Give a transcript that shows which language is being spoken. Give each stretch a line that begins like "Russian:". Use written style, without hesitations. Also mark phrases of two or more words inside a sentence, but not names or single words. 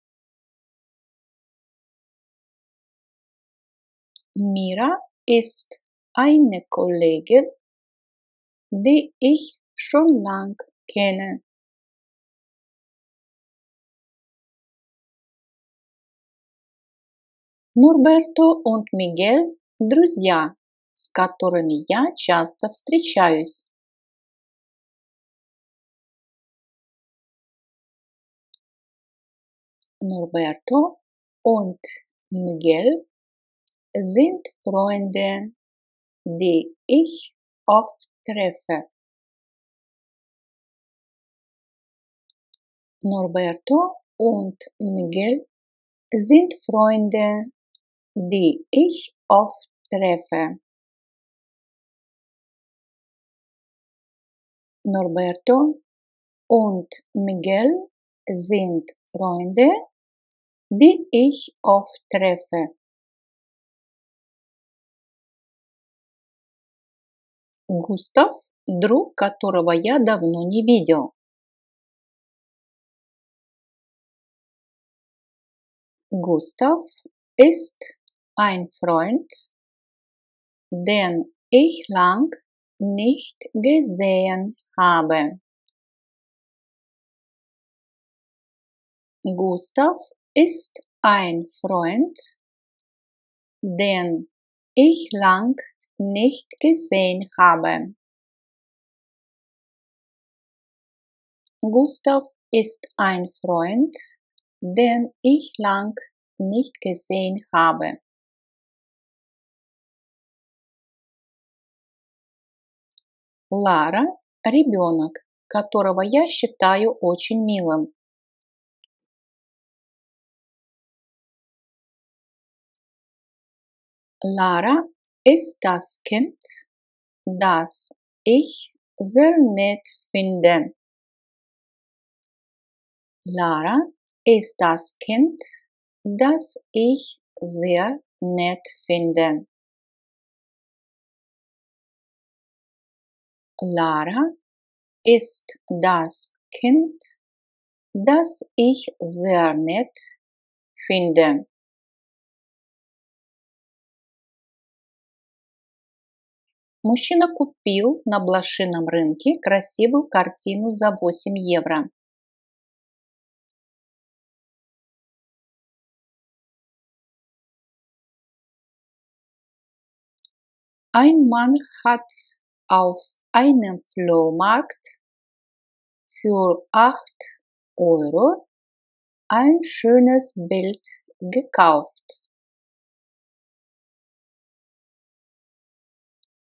German: Mira ist eine Kollegin, die ich schon lang kenne.
Russian: Норберто und Miguel – друзья, с которыми я часто встречаюсь.
German: Norberto und Miguel sind Freunde, die ich oft treffe. Norberto und Miguel sind Freunde, die ich oft treffe. Norberto und Miguel sind Freunde, die ich oft treffe.
Russian: Густав – друг, которого я давно не видел.
German: Gustav ist ein Freund, den ich lang nicht gesehen habe. Gustav ist ein Freund, den ich lang nicht gesehen habe. Gustav ist ein Freund, den ich lang nicht gesehen habe.
Russian: Лара – ребенок, которого я считаю очень милым.
German: Lara ist das Kind, das ich sehr nett finde. Lara ist das Kind, das ich sehr nett finde. Lara ist das Kind, das ich sehr nett finde.
Russian: Мужчина купил на блошином рынке красивую картину за 8 евро.
German: Ein Mann hat auf einem Flohmarkt für 8 Euro ein schönes Bild gekauft.